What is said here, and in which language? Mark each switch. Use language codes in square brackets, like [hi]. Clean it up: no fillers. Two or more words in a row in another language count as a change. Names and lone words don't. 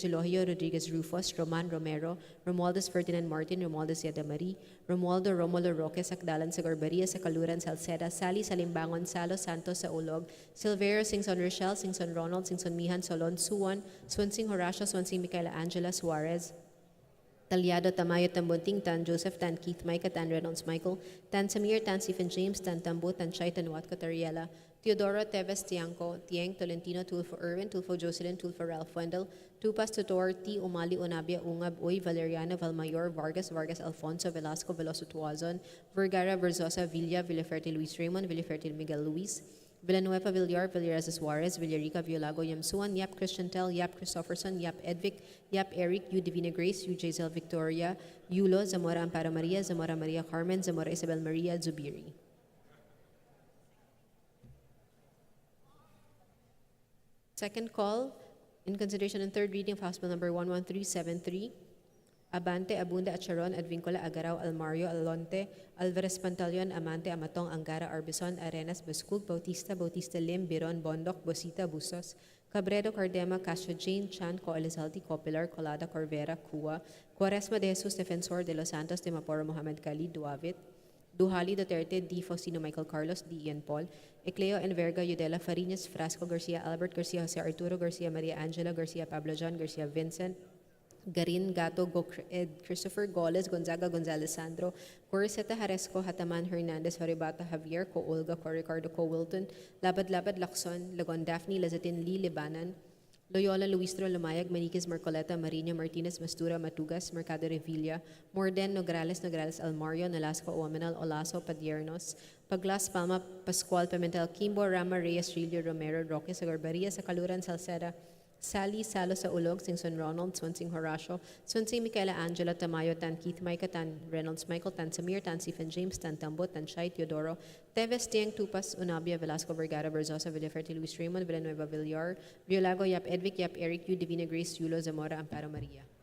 [en] Elohio, Rodriguez Rufus, Roman Romero, Romualdez Ferdinand Martin, Romualdez Yadamari, Romualdo Romulo Roque, Sakdalan sa Garbaria, sa Kaluran, Salceda, Sally Salimbangon, Salo Santos sa Ulog, Silverio, Singson Rochelle, Singson Ronald, Singson Mihan, Solon, Suwan, Swansing Horacio, Swansing Micaela Angela Suarez, Talyado, Tamayo, Tambunting, Tan Joseph, Tan Keith, Micah, Tan Reynolds Michael, Tan Samir, Tan Stephen James, Tan Tambo, Tan Chay, Tan Watco, Tariela, Teodoro, Teves, Tiangco, Tieng, Tolentino, Tulfo Irwin, Tulfo Jocelyn, Tulfo Ralph Wendell, Tupas, Tutor, T. Umali, Unabia, Ungab, Uy, Valeriano, Valmayor, Vargas, Vargas, Alfonso, Velasco, Veloso Tuazon, Vergara, Verzosa, Villa, Villaferte, Luis Raymond, Villaferte, Miguel Luis, Villanueva, Villar, Villaraza Suarez, Villarica, Violago, Yamsuan, Yap Christian Tel, Yap Christopherson, Yap Edvic, Yap Eric, U Divina Grace, U Jazel Victoria, Yulo, Zamora Amparo Maria, Zamora Maria Carmen, Zamora Isabel Maria, Zubiri. Second call, in consideration and third reading of House Bill number 11373, Abante, Abunda, Acharon, Advincola, Agaraw, Almario, Alonte, Alvarez, Pantaleon, Amante, Amatong, Angara, Arbison, Arenas, Bascug, Bautista, Bautista Lim, Biron, Bondok, Bosita, Bustos, Cabredo, Cardema, Castro, Jane, Chan, Co, Elizalde, Copilar, Colada, Corvera, Cua, Quaresma de Jesus, Defensor de Los Santos, de Maporo, Mohamed Khalid, Duavit, Duhali, Duterte, D. Faustino, Michael Carlos, D. Ian Paul, Ecleo, Enverga, Yudela, Farinas, Frasco, Garcia, Albert, Garcia, Jose Arturo, Garcia, Maria Angela, Garcia, Pablo John, Garcia, Vincent, Garin, Gato, Ed, Christopher Goles, Gonzaga, Gonzalez Sandro, Coriseta, Haresco, Hataman, Hernandez, Horibata, Javier, Co, Olga, Co, Ricardo, Co, Wilton, Labad, Labad, Lacson, Lagon, Daphne, Lazatin, Lee, Libanan, Loyola, Luistro, Lumayag, Maniquez, Marcoleta, Marino, Martinez, Mastura, Matugas, Mercado Revilla, Morden, Nograles, Nograles, Almario, Nalasco, Owaminal, Olaso, Padiernos, Paglas, Palma, Pascual, Pimentel, Kimbo, Rama, Reyes, Rilio, Romero, Roque, Sagarbaria, sa Kaluran, Salceda, Sally, Salo sa Ulog, Singson Ronald, Swansing Horacio, Swansing Micaela Angela, Tamayo, Tan Keith, Micah, Tan Reynolds Michael, Tan Samir, Tan Stephen James, Tan Tambo, Tan Chay, Teodoro, Teves, Tieng, Tupas, Unabia, Velasco, Vergara, Verzosa, Villaferte, Luis Raymond, Villanueva, Villar, Violago, Yap Edvic, Yap Eric, U Divina Grace, Yulo, Zamora, Amparo Maria.